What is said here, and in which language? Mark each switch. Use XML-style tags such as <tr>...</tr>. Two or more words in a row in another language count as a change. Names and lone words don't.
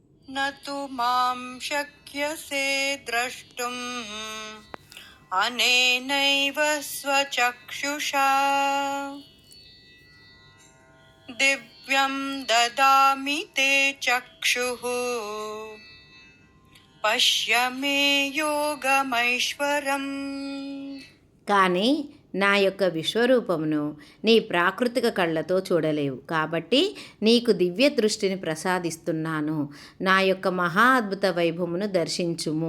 <sa>न तु मां शक्यसे द्रष्टुम् अनेनैव स्वचक्षुषा दिव्यं ददामि ते चक्षुः పశ్య మే యోగమైశ్వరం.</sa> <te>కానీ నా యొక్క విశ్వరూపమును నీ ప్రాకృతిక కళ్ళతో చూడలేవు, కాబట్టి నీకు దివ్య దృష్టిని ప్రసాదిస్తున్నాను. నా యొక్క మహా అద్భుత వైభవమును దర్శించుము.</te>